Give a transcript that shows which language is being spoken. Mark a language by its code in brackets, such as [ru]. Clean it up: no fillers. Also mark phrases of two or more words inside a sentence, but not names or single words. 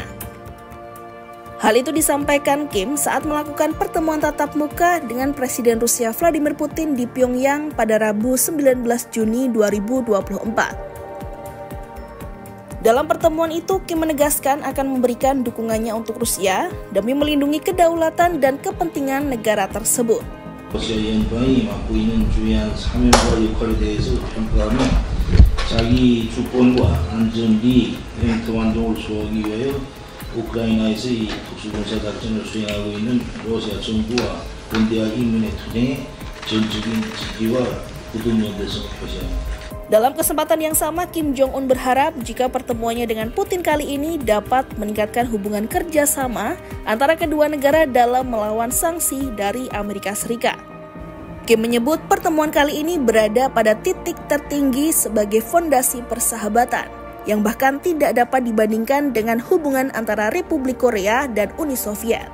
[id] Hal itu disampaikan Kim saat melakukan pertemuan tatap muka dengan Presiden Rusia Vladimir Putin di Pyongyang pada Rabu 19 Juni 2024. Dalam pertemuan itu, Kim menegaskan akan memberikan dukungannya untuk Rusia demi melindungi kedaulatan dan kepentingan negara tersebut. [ko] 러시아 연방이 맡고 있는 중요한 사명과 역할에 대해서 평가하며 자기 주권과 안전리, 평등 안정을 수호하기 위하여 우크라이나에서 이 특수군사 작전을 수행하고 있는 러시아 정부와 원대한 인민의 투쟁에 전적인 지지와 굳은 연대성을 표시합니다. [id] Dalam kesempatan yang sama, Kim Jong-un berharap jika pertemuannya dengan Putin kali ini dapat meningkatkan hubungan kerjasama antara kedua negara dalam melawan sanksi dari Amerika Serikat. Kim menyebut pertemuan kali ini berada pada titik tertinggi sebagai fondasi persahabatan, yang bahkan tidak dapat dibandingkan dengan hubungan antara Republik Korea dan Uni Soviet.